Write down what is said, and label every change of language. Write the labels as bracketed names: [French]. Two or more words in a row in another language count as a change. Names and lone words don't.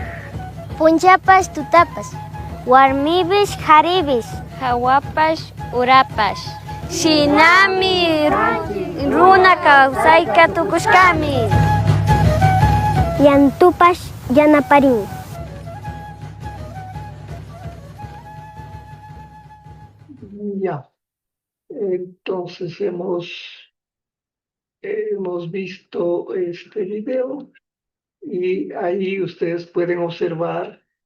[Quechua] Punchapas tutapas, warmibish haribish, hawapash urapash. Shinami runa kawsayka tukushkami. Yantupash yanaparin. [Spanish] Ya, entonces hemos visto este video y ahí ustedes pueden observar